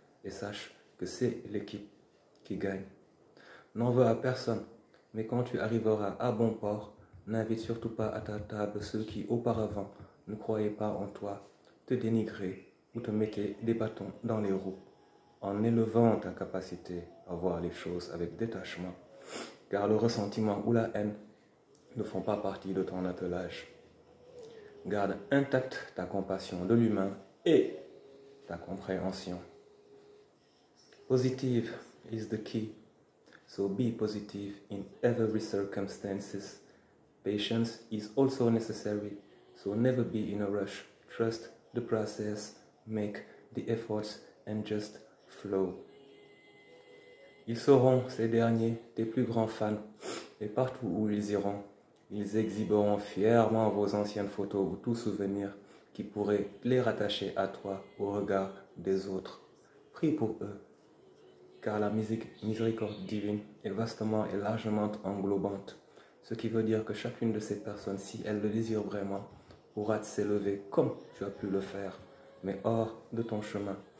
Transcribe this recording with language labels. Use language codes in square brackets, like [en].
[fr] Et sache que c'est l'équipe qui gagne. N'en veux à personne, mais quand tu arriveras à bon port, n'invite surtout pas à ta table ceux qui auparavant ne croyaient pas en toi, te dénigrer ou te mettaient des bâtons dans les roues, en élevant ta capacité à voir les choses avec détachement, car le ressentiment ou la haine ne font pas partie de ton attelage. Garde intacte ta compassion de l'humain et ta compréhension. [en] Positive is the key. So be positive in every circumstances. Patience is also necessary, so never be in a rush. Trust the process, make the efforts and just flow. [fr] Ils seront, ces derniers, tes plus grands fans, et partout où ils iront, ils exhiberont fièrement vos anciennes photos ou tout souvenir qui pourrait les rattacher à toi au regard des autres. Prie pour eux, car la miséricorde divine est vastement et largement englobante, ce qui veut dire que chacune de ces personnes, si elles le désirent vraiment, pourra s'élever comme tu as pu le faire, mais hors de ton chemin.